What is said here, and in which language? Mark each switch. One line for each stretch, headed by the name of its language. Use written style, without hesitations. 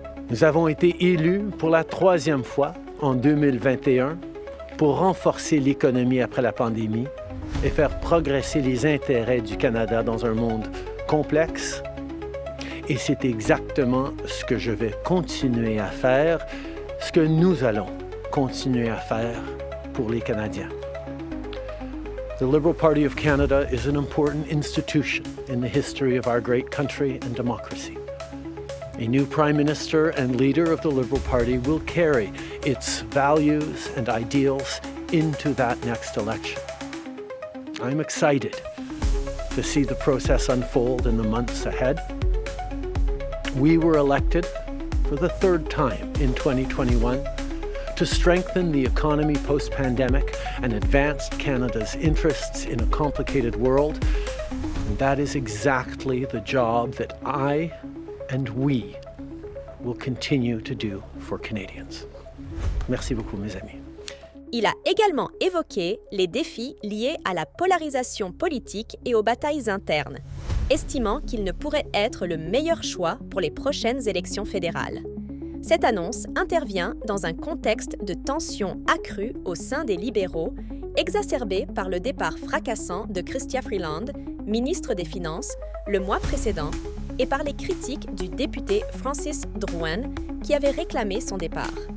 French: Nous avons été élus pour la 3e fois en 2021 pour renforcer l'économie après la pandémie et faire progresser les intérêts du Canada dans un monde complexe. Et c'est exactement ce que je vais continuer à faire, ce que nous allons continuer à faire pour les Canadiens.
English: The Liberal Party of Canada is an important institution in the history of our great country and democracy. A new Prime Minister and leader of the Liberal Party will carry its values and ideals into that next election. I'm excited to see the process unfold in the months ahead. We were elected for the 3rd time in 2021 to strengthen the economy post-pandemic and advance Canada's interests in a complicated world. And that is exactly the job that I and we will continue to do for Canadians.
French: Merci beaucoup, mes amis. Il a également évoqué les défis liés à la polarisation politique et aux batailles internes, estimant qu'il ne pourrait être le meilleur choix pour les prochaines élections fédérales. Cette annonce intervient dans un contexte de tensions accrues au sein des libéraux, exacerbées par le départ fracassant de Chrystia Freeland, ministre des Finances, le mois précédent, et par les critiques du député Francis Drouin, qui avait réclamé son départ.